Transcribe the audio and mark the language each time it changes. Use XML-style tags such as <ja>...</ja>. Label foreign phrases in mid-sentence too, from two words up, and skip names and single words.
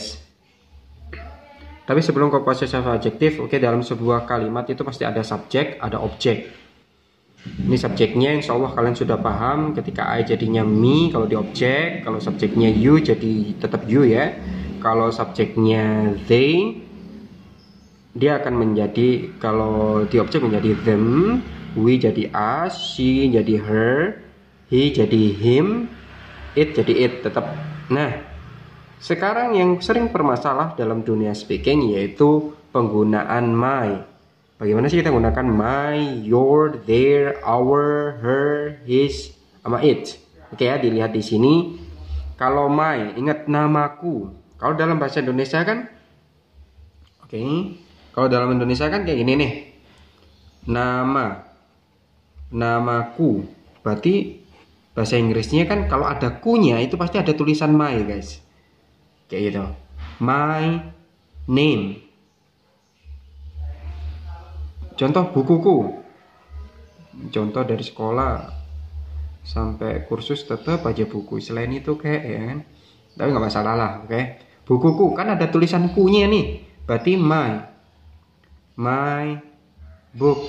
<id>Tapi sebelum ke</id> <en>possessive adjective,</en> <id>oke, dalam sebuah kalimat itu pasti ada subjek, ada objek. Ini subjeknya</id> <ar>insya Allah</ar> <id>kalian sudah paham. Ketika I jadinya me kalau di objek, kalau subjeknya you jadi tetap you ya. Kalau subjeknya they, dia akan menjadi, kalau di objek menjadi them, we jadi us, she jadi her, he jadi him, it jadi it tetap. Nah, sekarang yang sering bermasalah dalam dunia speaking yaitu penggunaan my. Bagaimana sih kita gunakan</id> <en>my, your, their, our, her, his,</en> <id>sama it? Oke ya, dilihat di sini. Kalau my, ingat namaku. Kalau dalam bahasa Indonesia kan, oke. Kalau dalam Indonesia kan kayak gini nih. Nama, namaku. Berarti bahasa Inggrisnya kan kalau ada ku-nya itu pasti ada tulisan my guys. Kayak gitu.</id> <en>My name.</en> <id>Contoh bukuku. Contoh dari sekolah sampai kursus tetap aja buku. Selain itu kayak ya kan. Tapi nggak masalah lah, oke. Bukuku kan ada tulisan ku-nya nih.</id> <en>Berarti my book.</en>